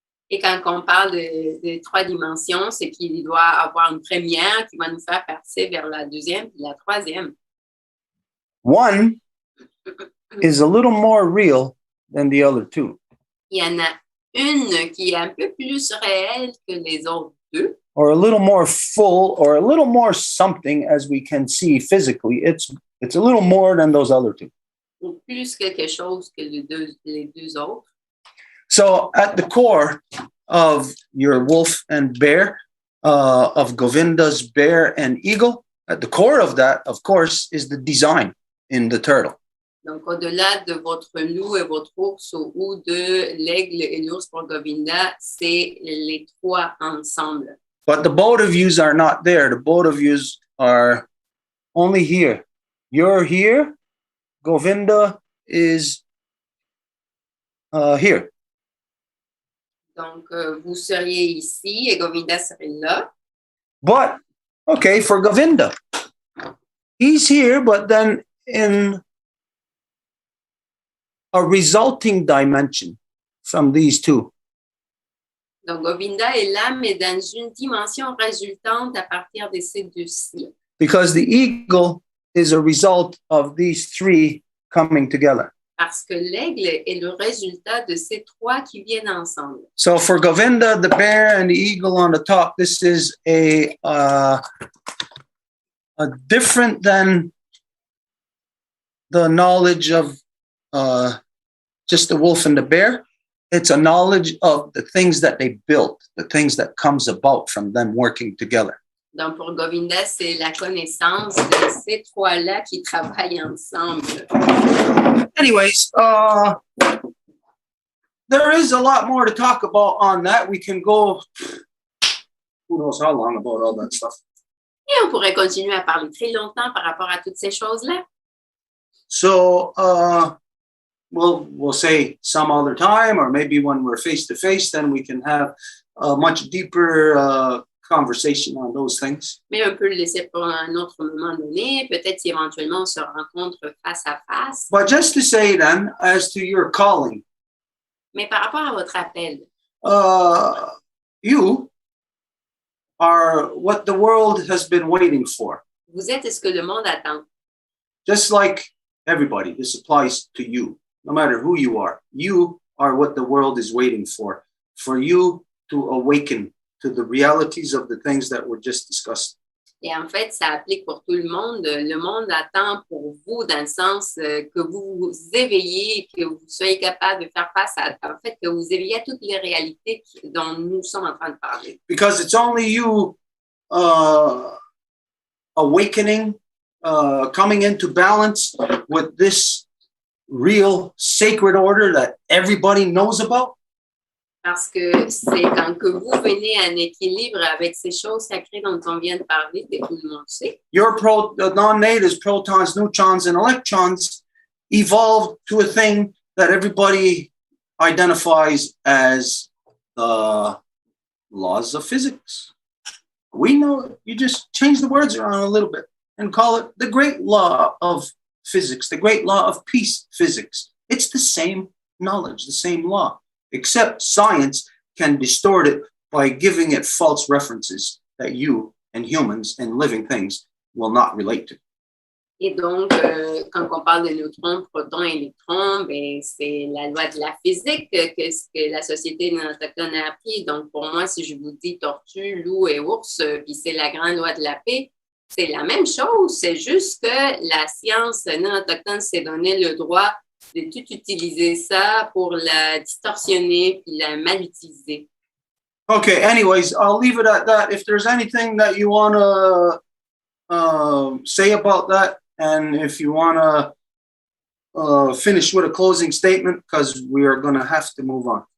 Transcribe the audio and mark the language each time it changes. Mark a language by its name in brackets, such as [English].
[French] Et quand on parle de trois dimensions, c'est qu'il doit avoir une première qui va nous faire passer vers la deuxième et la troisième. [English] One is a little more real than the other two. [French] Il y en a une qui est un peu plus réelle que les autres deux. [English] Or a little more full, or a little more something, as we can see physically. It's a little more than those other two. [French] Ou plus quelque chose que les deux autres. [English] So at the core of your wolf and bear, of Govinda's bear and eagle, at the core of that, of course, is the design in the turtle. [French] Donc, au-delà de votre loup et votre ours ou de l'aigle et l'ours pour Govinda, c'est les trois ensemble. [English] But the both of yous are not there. The both of yous are only here. You're here. Govinda is here. [French] Donc, vous seriez ici et Govinda serait là. [English] But, okay, for Govinda, he's here, but then in a resulting dimension from these two. [French] Donc, Govinda est là, mais dans une dimension résultante à partir de ces deux-ci. [English] Because the eagle is a result of these three coming together. [French] Parce que l'aigle est le résultat de ces trois qui viennent ensemble. [English] So for Govinda, the bear and the eagle on the top, this is a different than the knowledge of just the wolf and the bear. It's a knowledge of the things that they built, the things that comes about from them working together. [French] Donc, pour Govinda, c'est la connaissance de ces trois-là qui travaillent ensemble. [English] Anyways, there is a lot more to talk about on that. We can go, who knows how long about all that stuff. [French] Et on pourrait continuer à parler très longtemps par rapport à toutes ces choses-là. [English] So, we'll say some other time, or maybe when we're face to face, then we can have a much deeper conversation on those things. [French] Mais on peut le laisser pour un autre moment donné. Peut-être si éventuellement on se rencontre face à face. [English] But just to say then, as to your calling, [French] Mais par rapport à votre appel, [English] you are what the world has been waiting for. [French] vous êtes ce que le monde attend. [English] Just like everybody, this applies to you. No matter who you are what the world is waiting for you to awaken to the realities of the things that were just discussed. [French] Et en fait, ça applique pour tout le monde. Le monde attend pour vous dans le sens que vous vous éveillez, que vous soyez capable de faire face à, en fait, que vous éveillez à toutes les réalités dont nous sommes en train de parler. [English] Because it's only you awakening, coming into balance with this real sacred order that everybody knows about. [French] Parce que c'est quand que vous venez à un équilibre avec ces choses sacrées dont on vient de parler, que tout le monde sait. [English] Your non-natives, protons, neutrons, and electrons evolved to a thing that everybody identifies as the laws of physics. We know you just change the words around a little bit and call it the great law of physics, the great law of peace physics. It's the same knowledge, the same law, except science can distort it by giving it false references that you and humans and living things will not relate to. [French] Et donc, quand on parle de neutrons, protons, électrons, ben, c'est la loi de la physique que ce que la société autochtone a appris. Donc, pour moi, si je vous dis tortue, loup et ours, puis c'est la grande loi de la paix, c'est la même chose. C'est juste que la science non autochtone s'est donné le droit de tout utiliser ça pour la distorsionner puis la mal utiliser. [English] Okay, anyways, I'll leave it at that. If there's anything that you want to say about that, and if you want to finish with a closing statement, because we are going to have to move on.